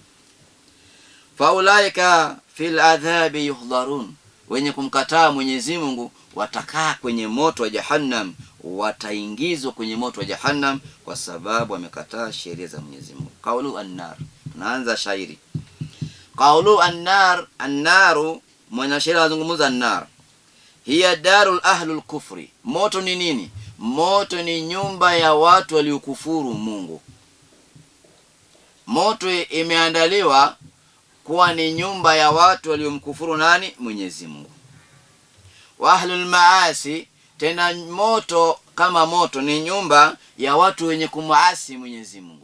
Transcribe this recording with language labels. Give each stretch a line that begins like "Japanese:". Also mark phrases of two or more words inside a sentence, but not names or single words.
Arabic: فأولئك في العذاب يحضرون,
Swahili: wenye kumkataa Mwenyezi Mungu watakaa kwenye moto wa jahannam, wataingizwa kwenye moto wa jahannam kwa sababu wamekataa sheria za Mwenyezi Mungu.
Arabic: قول النار,
Swahili: tunaanza shairi.
Arabic: قول النار النار,
Swahili: mwanashairi anazungumza
Arabic: النار هي دار أهل الكفر.
Swahili: Moto ni nini? Moto ni nyumba ya watu waliokufuru Mungu. Moto imeandaliwa kuwa ni nyumba ya watu waliomkufuru nani? Mwenyezi Mungu.
Arabic: وأهل المعاصي,
Swahili: tena moto kama moto ni nyumba ya watu wenye kumuasi Mwenyezi Mungu.